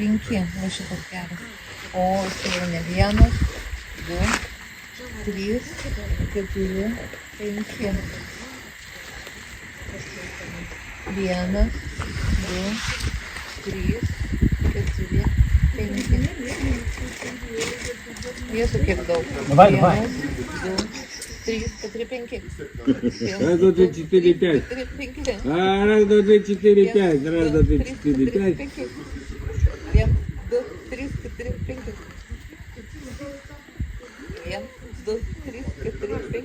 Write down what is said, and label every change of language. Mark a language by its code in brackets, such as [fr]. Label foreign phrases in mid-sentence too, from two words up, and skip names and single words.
[lt] Va šitas geras. O čia jau ne vienas, du, 3, 4, 5. 1, 2, 3, 4, 5. Jėzu, kiek daug. [ru] Давай, 1, давай. 2, 3, 4, 5. Раз, два, три, четыре, пять. 4, 5. Раз, два, три, четыре, пять. Раз, два, три, четыре, пять. 1, 2, 3, 4, 5. 1, 2, 3, 4, 5.